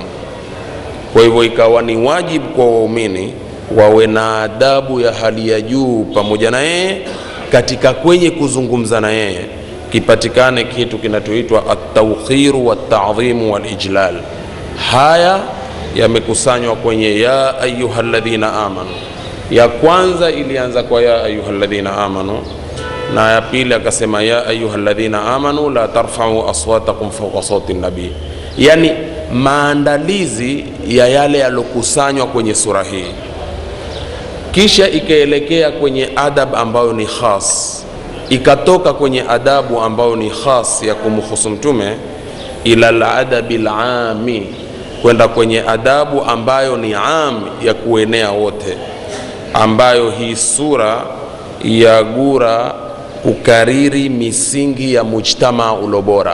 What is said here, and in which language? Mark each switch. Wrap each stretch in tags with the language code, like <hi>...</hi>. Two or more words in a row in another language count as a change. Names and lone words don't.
<sw>Kwa hivyo ikawa ni wajibu kwa waumini wawe na adabu ya hali ya juu pamoja na yeye, katika kwenye kuzungumza na yeye kipatikane kitu kinatoitwa</sw> <ar>التوقير والتعظيم والإجلال.</ar> <sw>Haya yamekusanywa kwenye</sw> <ar>يا أيها الذين آمنوا.</ar> <sw>Ya kwanza ilianza kwa</sw> <ar>يا أيها الذين آمنوا,</ar> <sw>na ya pili akasema</sw> <ar>يا أيها الذين آمنوا لا ترفعوا أصواتكم فوق صوت النبي.</ar> <sw>Yani maandalizi ya yale yalokusanywa kwenye sura hii. Kisha ikaelekea kwenye adab ambayo ni khas, ikatoka kwenye adabu ambayo ni khas ya kumhusu Mtume</sw> <ar>إلى الأدب العام,</ar> <sw>kwenda kwenye adabu ambayo ni am ya kuenea wote, ambayo hii sura yagura kukariri misingi ya mujtama ulobora.</sw>